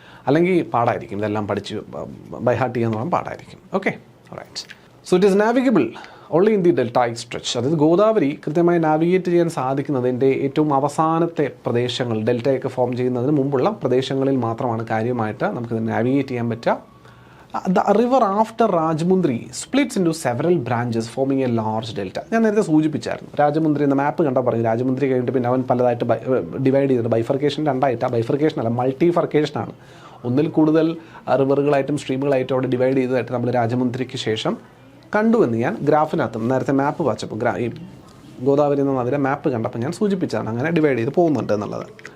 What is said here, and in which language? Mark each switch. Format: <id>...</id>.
<ml>അല്ലെങ്കിൽ പാടായിരിക്കും, ഇതെല്ലാം പഠിച്ച് ബൈ ഹാർട്ട് ചെയ്യാന്ന് പറഞ്ഞാൽ പാടായിരിക്കും. Okay, right.</ml> <en>So it is navigable only in the deltaic stretch.</en> <ml>അതായത് ഗോദാവരി കൃത്യമായി നാവിഗേറ്റ് ചെയ്യാൻ സാധിക്കുന്നതിൻ്റെ ഏറ്റവും അവസാനത്തെ പ്രദേശങ്ങൾ, ഡെൽറ്റയൊക്കെ ഫോം ചെയ്യുന്നതിന് മുമ്പുള്ള പ്രദേശങ്ങളിൽ മാത്രമാണ് കാര്യമായിട്ട് നമുക്കിത് നാവിഗേറ്റ് ചെയ്യാൻ പറ്റുക.</ml> <en>The river after Rajamundri splits into several branches forming a large delta.</en> <ml>ഞാൻ നേരത്തെ സൂചിപ്പിച്ചായിരുന്നു, രാജമുന്ദ്രി എന്ന മാപ്പ് കണ്ടാൽ പറഞ്ഞു രാജമുന്ദ്രി കഴിഞ്ഞിട്ട് പിന്നെ അവൻ പലതായിട്ട് ഡിവൈഡ് ചെയ്തിട്ട് ബൈഫർക്കേഷൻ രണ്ടായിട്ട്, ബൈഫർക്കേഷൻ അല്ല മൾട്ടിഫർക്കേഷനാണ്. ഒന്നിൽ കൂടുതൽ റിവറുകളായിട്ടും സ്ട്രീമുകളായിട്ടും അവിടെ ഡിവൈഡ് ചെയ്തതായിട്ട് നമ്മൾ രാജമുന്ദ്രിക്ക് ശേഷം കണ്ടുവെന്ന് ഞാൻ ഗ്രാഫിനകത്തും നേരത്തെ മാപ്പ് വായിച്ചപ്പോൾ ഈ ഗോദാവരി എന്ന നദിയുടെ മാപ്പ് കണ്ടപ്പോൾ ഞാൻ സൂചിപ്പിച്ചാണ് അങ്ങനെ ഡിവൈഡ് ചെയ്ത് പോകുന്നുണ്ട് എന്നുള്ളത്.</ml>